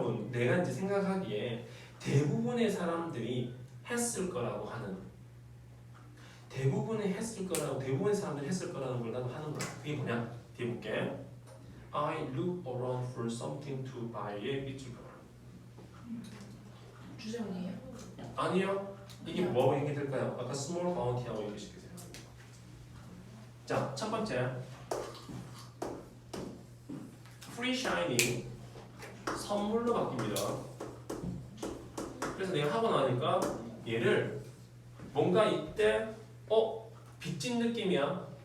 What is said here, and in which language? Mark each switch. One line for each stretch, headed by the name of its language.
Korean: 내가 이제 생각하기에 대부분의 사람들이 했을 거라고 하는 대부분의 사람들이 했을 거라는 걸 나도 하는 거야. 그게 뭐냐? 뒤에 볼게.
English: I look around for something to buy
Korean: 의 밑줄 그어. 주정이에요? 아니요. 이게 뭐하고 연계될까요? 아까
English: small bounty
Korean: 하고 연계시키세요. 자, 첫 번째
English: free shining
Korean: 선물로 바뀝니다. 그래서 내가 하고 나니까 얘를 뭔가 이때 빚진 느낌이야.